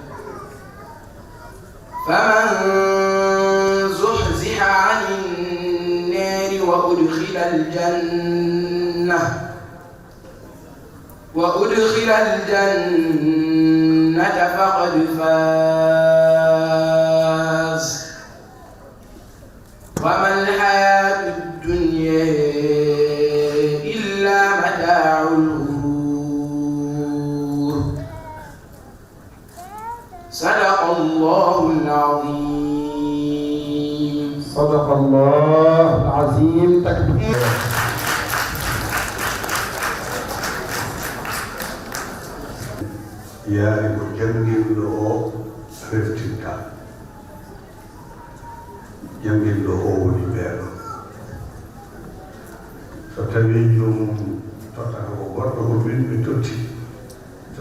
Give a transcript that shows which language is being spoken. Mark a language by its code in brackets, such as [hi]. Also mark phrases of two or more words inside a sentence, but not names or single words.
[ar] فمن زحزح عن النار وأدخل الجنة فقد فاز وما الحياة الدنيا إلا متاع الغرور. صدق الله العظيم. صدق الله العظيم. تكبير. [ff] yaari ko jangirɗo o reftinta jangirɗo o woni ɓeeɗo so tawi jomum tottata ko goɗɗo ko min mi totti so